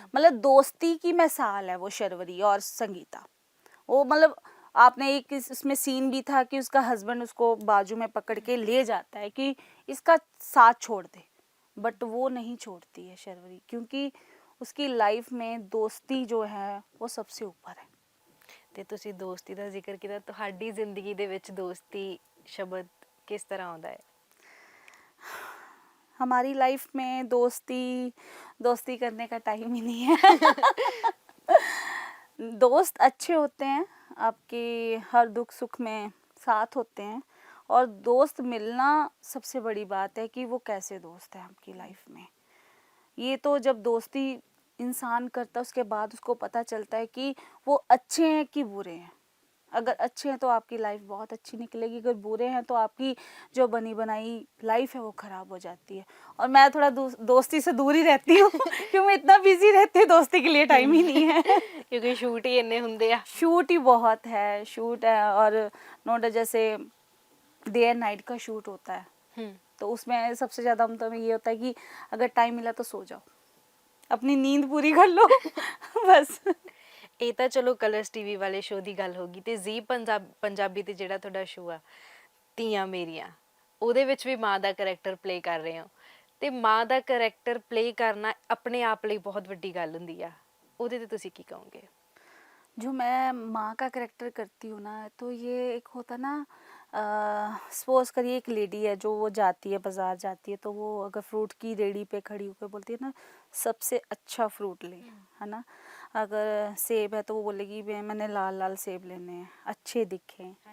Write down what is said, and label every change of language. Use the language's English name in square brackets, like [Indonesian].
[Hindi] मतलब दोस्ती की मिसाल है वो शर्वरी और संगीता। वो मतलब आपने एक उसमें सीन भी था कि उसका हस्बैंड उसको बाजू में पकड़ के ले जाता है कि इसका साथ छोड़ दे, बट वो नहीं छोड़ती है शर्वरी, क्योंकि उसकी लाइफ में दोस्ती जो है वो सबसे ऊपर है। [Punjabi] ਤੇ ਤੁਸੀਂ ਦੋਸਤੀ ਦਾ ਜ਼ਿਕਰ ਕੀਤਾ, ਤੁਹਾਡੀ ਜ਼ਿੰਦਗੀ ਦੇ ਵਿੱਚ ਦੋਸਤੀ ਸ਼ਬਦ ਕਿਸ ਤਰ੍ਹਾਂ ਆਉਂਦਾ ਹੈ? [Hindi] हमारी लाइफ में दोस्ती दोस्ती करने का टाइम ही नहीं है। दोस्त अच्छे होते हैं, आपके हर दुख सुख में साथ होते हैं। और दोस्त मिलना सबसे बड़ी बात है कि वो कैसे दोस्त है आपकी लाइफ में। ये तो जब दोस्ती इंसान करता है उसके बाद उसको पता चलता है कि वो अच्छे हैं कि बुरे हैं। अगर अच्छे हैं तो आपकी लाइफ बहुत अच्छी निकलेगी, अगर बुरे हैं तो आपकी जो बनी बनाई लाइफ है वो ख़राब हो जाती है। और मैं थोड़ा दोस्ती से दूर ही रहती हूँ क्योंकि मैं इतना बिजी रहती हूँ, दोस्ती के लिए टाइम ही नहीं है। [Punjabi] ਕਿਉਂਕਿ ਸ਼ੂਟ ਹੀ ਇੰਨੇ ਹੁੰਦੇ ਆ। [Hindi] शूट ही बहुत है, शूट है। और नोट जैसे डे एंड नाइट का शूट होता है, तो उसमें सबसे ज़्यादा मतलब ये होता है कि अगर टाइम मिला तो सो जाओ, अपनी नींद पूरी कर लो। बस। [Punjabi] ਇਹ ਤਾਂ ਚਲੋ ਕਲਰਸ ਟੀਵੀ ਵਾਲੇ ਸ਼ੋਅ ਦੀ ਗੱਲ ਹੋ ਗਈ, ਤੇ ਜ਼ੀ ਪੰਜਾਬੀ ਤੇ ਜਿਹੜਾ ਤੁਹਾਡਾ ਸ਼ੋਅ ਆ ਧੀਆਂ ਮੇਰੀਆਂ, ਉਹਦੇ ਵਿੱਚ ਵੀ ਮਾਂ ਦਾ ਕਰੈਕਟਰ ਪਲੇ ਕਰ ਰਹੇ ਹੋ, ਤੇ ਮਾਂ ਦਾ ਕਰੈਕਟਰ ਪਲੇ ਕਰਨਾ ਆਪਣੇ ਆਪ ਲਈ ਬਹੁਤ ਵੱਡੀ ਗੱਲ ਹੁੰਦੀ ਆ, ਉਹਦੇ ਤੇ ਤੁਸੀਂ ਕੀ ਕਹੋਗੇ? [Hindi] जो मैं माँ का करेक्टर करती हूँ ना, तो ये एक होता ना, सपोज करिए एक लेडी है जो वो जाती है, बाज़ार जाती है, तो वो अगर फ्रूट की रेडी पे खड़ी होकर बोलती है ना सबसे अच्छा फ्रूट ले, है ना। अगर सेब है तो वो बोलेगी मैंने लाल लाल सेब लेने हैं, अच्छे दिखे।